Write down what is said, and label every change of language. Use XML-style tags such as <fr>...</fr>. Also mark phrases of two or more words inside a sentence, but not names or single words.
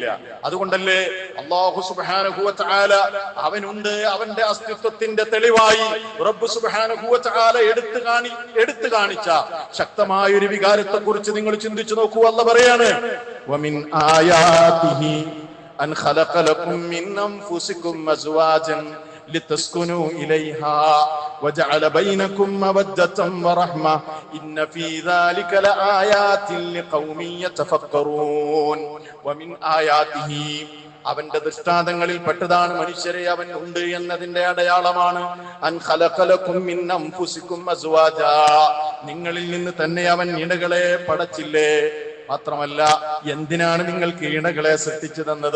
<ml>അതുകൊണ്ടല്ലേ അല്ലാഹു</ml> <ar>سبحانه وتعالى</ar> <ml>അവനുണ്ട്, അവന്റെ അസ്തിത്വത്തിന്റെ തെളിവായി റബ്ബ്</ml> <ar>سبحانه وتعالى</ar> <ml>എടുത്തു കാണിച്ച ശക്തമായ ഒരു വികാരത്തെ കുറിച്ച് നിങ്ങൾ ചിന്തിച്ചു നോക്കൂ. അല്ലാഹ് പറയാണ്,</ml> <ar>ومن آياته أن خلق لكم من أنفسكم أزواجا لتسكنوا إليها وجعل بينكم مودة ورحمة إن في ذلك لآيات لقوم يتفكرون ومن آياته</ar> <ml>അവന്റെ ദൃഷ്ടാന്തങ്ങളിൽ പെട്ടതാണ് മനുഷ്യരെ അവൻ ഉണ്ട് എന്നതിന്റെ അടയാളമാണ്</ml> <ar>أن خلق لكم من أنفسكم أزواجا,</ar> <ml>നിങ്ങളിൽ നിന്ന് തന്നെ അവൻ ഇണകളെ പടച്ചില്ലേ. മാത്രമല്ല, എന്തിനാണ് നിങ്ങൾക്ക് ഇണകളെ സൃഷ്ടിച്ചു തന്നത്?</ml>